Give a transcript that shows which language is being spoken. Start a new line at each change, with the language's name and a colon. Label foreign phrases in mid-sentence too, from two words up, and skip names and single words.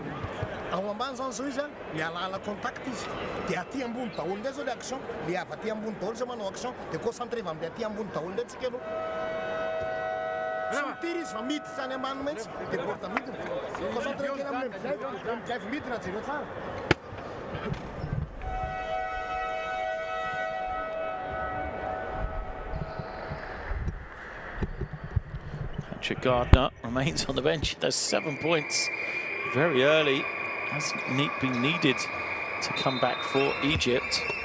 Malagasy: Ao ambany zany zao izy le alala contact izy. Dia aty ambony daholo ndray zao le action, le avy aty ambony daholo zao manao action, dia concentré va amin'le aty ambony daholo ndray tsika aloha. Sy mitiry izy fa mity zany ambany mihitsy, dia porta mity. Concentré kely amin'ny drive mity raha jereo tsara.
English: Gardner remains on the bench. There's 7 points very early. Hasn't been needed to come back for Egypt.